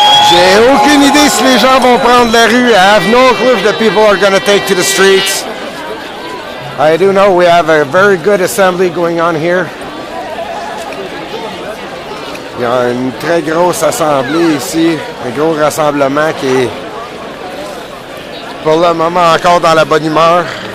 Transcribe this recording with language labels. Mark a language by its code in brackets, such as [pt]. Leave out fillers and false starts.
[fr] J'ai aucune idée si les gens vont prendre la rue. [en] I have no clue if the people are going to take to the streets. I do know we have a very good assembly going on here. [fr] Il y a une très grosse assemblée ici, un gros rassemblement qui est pour le moment encore dans la bonne humeur.